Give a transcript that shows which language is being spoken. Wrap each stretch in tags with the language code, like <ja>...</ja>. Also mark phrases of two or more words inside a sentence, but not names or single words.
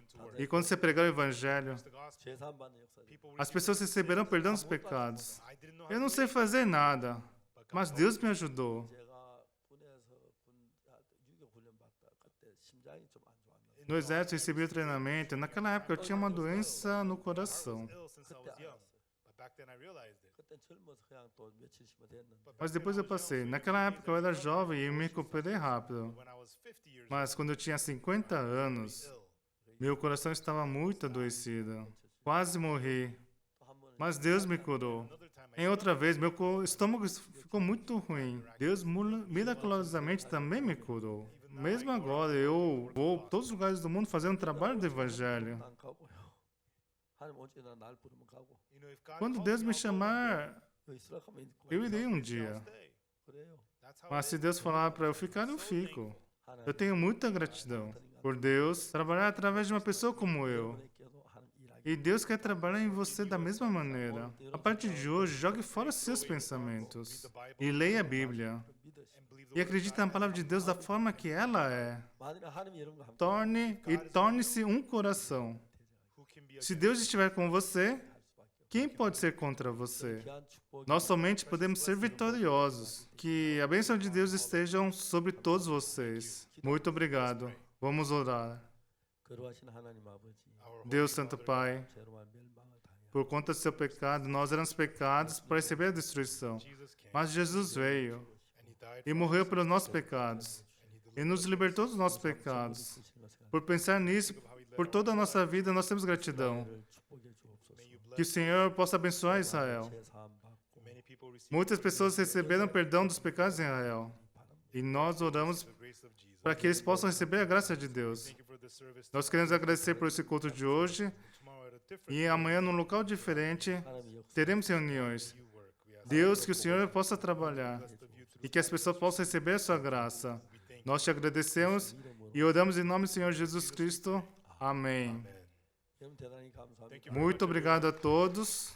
<pt>E quando você pregar o Evangelho, as pessoas receberão perdão dos pecados. Eu não sei fazer nada, mas Deus me ajudou. No exército, recebi o treinamento. Naquela época, eu tinha uma doença no coração.</pt> <ko>그땐 젊어서 그냥 또 며칠씩만 됐는데</ko> <pt>Mas depois eu passei. Naquela época, eu era jovem e me recuperei rápido. Mas quando eu tinha 50 anos, meu coração estava muito adoecido. Quase morri.</pt> <ko>또한 번은</ko> <pt>Mas Deus me curou. Em outra vez, meu estômago ficou muito ruim. Deus miraculosamente também me curou. Mesmo agora, eu vou a todos os lugares do mundo fazendo um trabalho do evangelho.</pt> <ko>난 가고요. 하나님 언제나 날 부르면 가고</ko> <pt>Quando Deus me chamar,</pt> <ko>여기 있으라 하면 있고</ko> <pt>eu irei um dia.</pt> <ko>그래요.</ko> <pt>Mas se Deus falar para eu ficar, eu fico.</pt> <ko>하나님</ko> <pt>Eu tenho muita gratidão por Deus trabalhar através de uma pessoa como eu.</pt> <ko>여러분에게도 하나님 일하기</ko> <pt>E Deus quer trabalhar em você da mesma maneira. A partir de hoje, jogue fora seus pensamentos e leia a Bíblia.</pt> <ko>믿으시고</ko> <pt>E acredite na palavra de Deus da forma que ela é.</pt> <ko>만일 하나님이 여러분과 함께</ko> <pt>Torne-se um coração. Se Deus estiver com você,</pt> <ko>할 수밖에</ko> <pt>quem pode ser contra você?</pt> <ko>귀한 축복이</ko> <pt>Nós somente podemos ser vitoriosos. Que a bênção de Deus esteja sobre todos vocês. Muito obrigado. Vamos orar.</pt> <ko>거룩하신 하나님 아버지</ko> <pt>Deus Santo Pai,</pt> <ko>죄로만 멸망을 당해</ko> <pt>por conta do seu pecado, nós éramos pecados para receber a destruição. Mas Jesus veio e morreu pelos nossos pecados. E nos libertou dos nossos pecados. Por pensar nisso, por toda a nossa vida, nós temos gratidão.</pt> <ko>축복해 주옵소서.</ko> <pt>Que o Senhor possa abençoar Israel.</pt> <ko>죄사함 받고</ko> <pt>Muitas pessoas receberam perdão dos pecados em Israel. E nós oramos para que eles possam receber a graça de Deus. Nós queremos agradecer por esse culto de hoje. E amanhã, num local diferente,</pt> <ko>하나님의 역사</ko> <pt>teremos reuniões. Deus, que o Senhor possa trabalhar e que as pessoas possam receber a sua graça. Nós te agradecemos e oramos em nome do Senhor Jesus Cristo. Amém.</pt> <ko>여러분 대단히 감사합니다.</ko> <pt>Muito obrigado a todos.</pt>